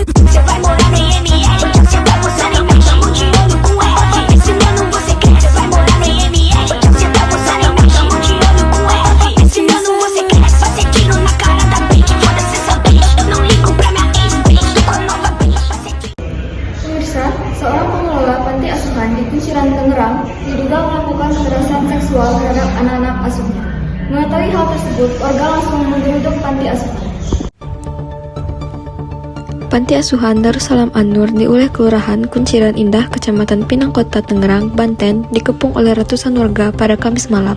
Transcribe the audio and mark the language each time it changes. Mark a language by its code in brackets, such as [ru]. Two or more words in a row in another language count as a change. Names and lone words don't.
[pt] Você vai morar no IML, você tá abusando em mim, tamo de olho com ela. Esse ano você quer, você vai morar no IML, você tá abusando em mim, tamo de olho com ela. Esse ano você quer, fazer tiro na cara da bitch, foda-se essa bitch, eu não ligo pra minha ex-bitch, tô com a nova bitch, fazer tiro. [id] Pemirsa, seorang pengelola panti asuhan di Kunciran Tangerang diduga melakukan kekerasan seksual terhadap anak-anak asuhnya. Mengetahui hal tersebut, warga langsung menggeruduk panti asuhan. Panti Asuhan Darussalam An-Nur di Uleh Kelurahan Kunciran Indah, Kecamatan Pinang Kota, Tangerang, Banten, dikepung oleh ratusan warga pada Kamis malam.